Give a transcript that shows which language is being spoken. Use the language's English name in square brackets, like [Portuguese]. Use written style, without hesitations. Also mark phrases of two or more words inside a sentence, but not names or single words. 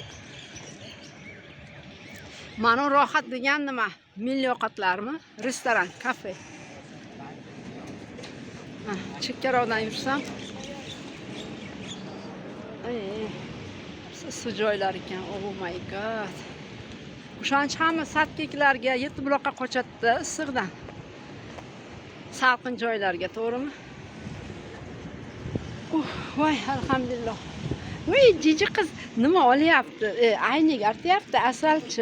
[Uzbek] Mana rohat degan nima? Milliy ovqatlarmi? Restoran, kafe. Chekkaroqdan yursam. Issiq joylar ekan. [English] Oh my god. [Uzbek] O'shancha hamma Satkeklarga, Yetti-buloqqa qochadi issiqdan. Salqin joylarga, to'g'rimi? Voy, alhamdulillah. Voy, jiji qiz nima olyapti? Ayniga artyapti, asalchi.